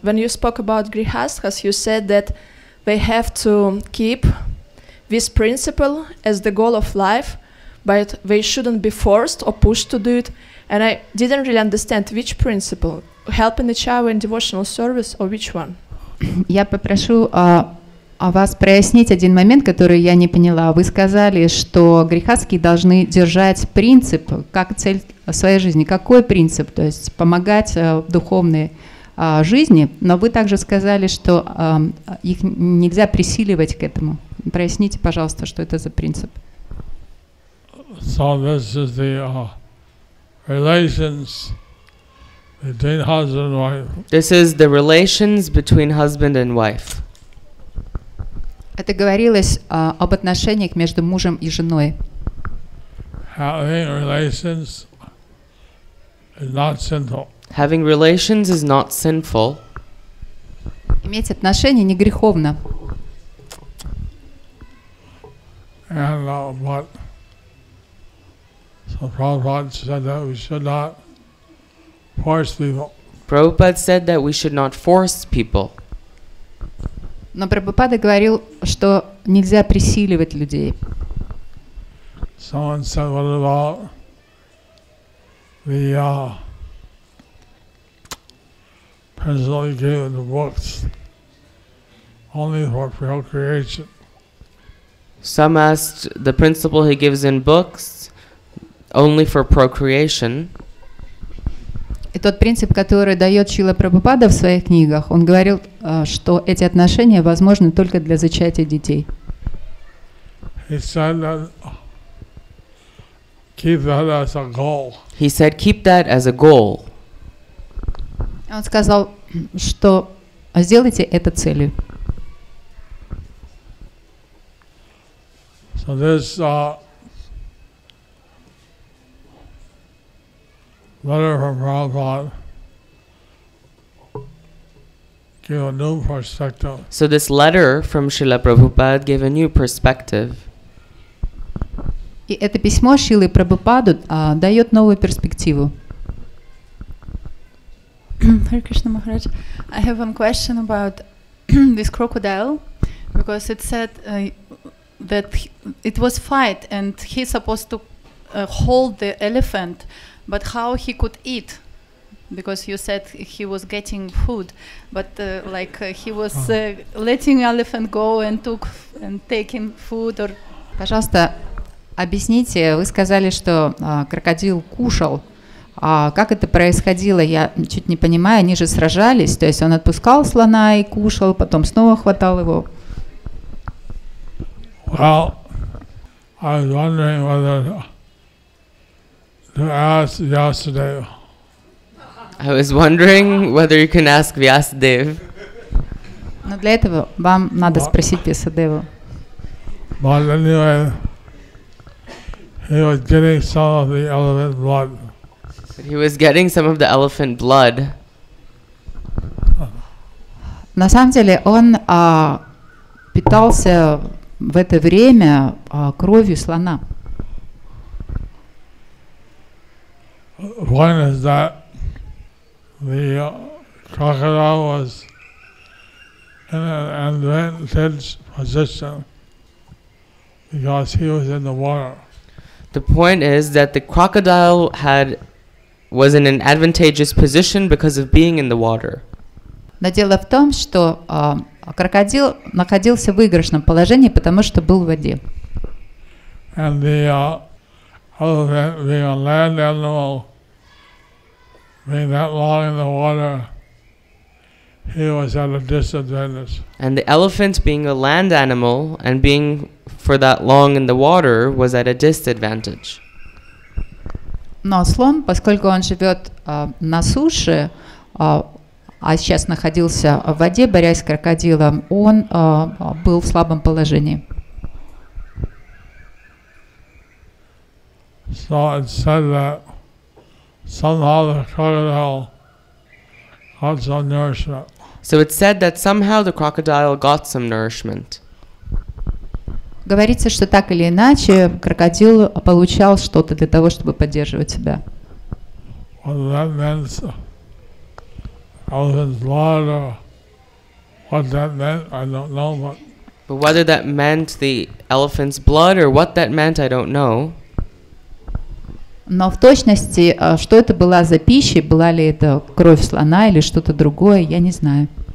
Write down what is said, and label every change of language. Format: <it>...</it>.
<en>When you spoke about grihasthas, you said that they have to keep this principle as the goal of life, but they shouldn't be forced or pushed to do it. And I didn't really understand which principle, helping each other in devotional service or which one.</en> <ru>Я попрошу вас прояснить один момент, который я не поняла. Вы сказали, что грехастские должны держать принцип как цель своей жизни. Какой принцип? То есть помогать в духовной жизни, но вы также сказали, что их нельзя присиливать к этому. Проясните, пожалуйста, что это за принцип.</ru> <en>So this is the relations between husband and wife. This is the relations between husband and wife.</en> <ru>Это говорилось об отношениях между мужем и женой.</ru> <en>Having relations is not sinful. Having relations is not sinful.</en> <ru>Иметь отношения не греховно.</ru> <en>And what so Prabhupada said that we should not force people. Prabhupada said that we should not force people.</en> <ru>Но Прабхупада говорил, что нельзя присиливать людей.</ru> <en>Someone said, what about the principle he gave in the books only for procreation? Some asked the principle he gives in books only for procreation.</en> <ru>И тот принцип, который дает Шрила Прабхупада в своих книгах, он говорил, что эти отношения возможны только для зачатия детей.</ru> <en>He said that keep that as a goal. He said, keep that as a goal.</en> <ru>Он сказал, что сделайте это целью.</ru> <en>So this letter from Prabhupada gave a new perspective. So this letter from Srila Prabhupada gave a new perspective.</en> <ru>И это письмо Шрилы Прабхупаду дает новую перспективу.</ru> <en>Hare Krishna Maharaj, I have one question about this crocodile, because it said that it was fight and he's supposed to hold the elephant, but how he could eat? Because you said he was getting food, but he was letting elephant go and taking food or.</en> <ru>Пожалуйста, объясните, вы сказали, что крокодил кушал. Как это происходило, я чуть не понимаю, они же сражались, то есть он отпускал слона и кушал, потом снова хватал его.</ru> <en>Well, I was wondering whether to ask Vyasadeva. I was wondering whether you can ask Vyasadeva.</en> <ru>Но для этого вам надо спросить Вьясадеву.</ru> <en>But anyway, he was getting some of the elephant blood. He was getting some of the elephant blood.</en> <ru>На самом деле он питался в это время кровью слона.</ru> <en>One is that the crocodile was in an advantage position because he was in the water. The point is that the crocodile was in an advantageous position because of being in the water.</en> <ru>Но дело в том, что крокодил находился в выигрышном положении, потому что был в воде.</ru> <en>And the elephant, being a land animal, being that long in the water, he was at a disadvantage. And the elephant, being a land animal and being for that long in the water, was at a disadvantage.</en> <ru>Но слон, поскольку он живет на суше, а сейчас находился в воде, борясь с крокодилом, он был в слабом положении.</ru> <en>So it said that somehow the crocodile got some nourishment. So it said that somehow the crocodile got some nourishment.</en> <ru>Говорится, что так или иначе крокодил получал что-то для того, чтобы поддерживать себя.</ru> <en>Whether that meant elephant's blood or what that meant, I don't know. But whether that meant the elephant's blood or what that meant, I don't know.</en> <ru>Но в точности, что это была за пища, была ли это кровь слона или что-то другое, я не знаю.</ru>